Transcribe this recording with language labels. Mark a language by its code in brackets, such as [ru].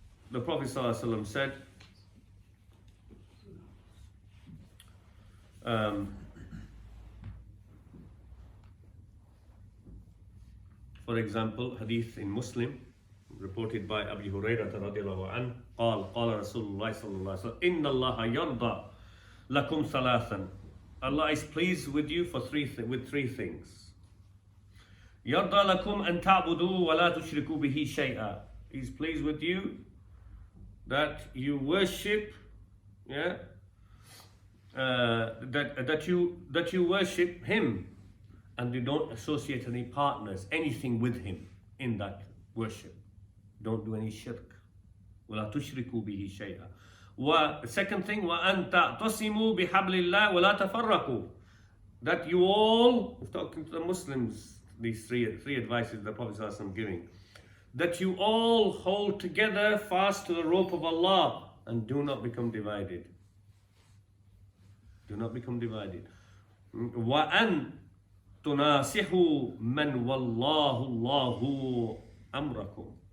[en] the Prophet ﷺ said, for example, hadith in Muslim, reported by Abu Hurairah radiallahu anhu, [ar] قال رسول الله صلى الله عليه وسلم إن الله يرضى لكم ثلاثا. [en] Allah is pleased with you for with three things. [ar] يرضى لكم أن تعبدوا ولا تشركوا به شيئا. [en] He's pleased with you that you worship, that you worship Him, and you don't associate any partners, anything with Him in that worship. Don't do any shirk. [ar] وَلَا تُشْرِكُوا بِهِ شَيْئًا [en] Second thing, [ar] وَأَن تَعْتَصِمُوا بِحَبْلِ اللَّهِ وَلَا تَفَرَّقُوا. [en] That you all, talking to the Muslims, these three advices the Prophet ﷺ giving, that you all hold together fast to the rope of Allah and do not become divided. Do not become divided. [ar] وَأَن تُنَاصِحُوا مَنْ وَاللَّهُ اللَّهُ أَمْرَكُمْ.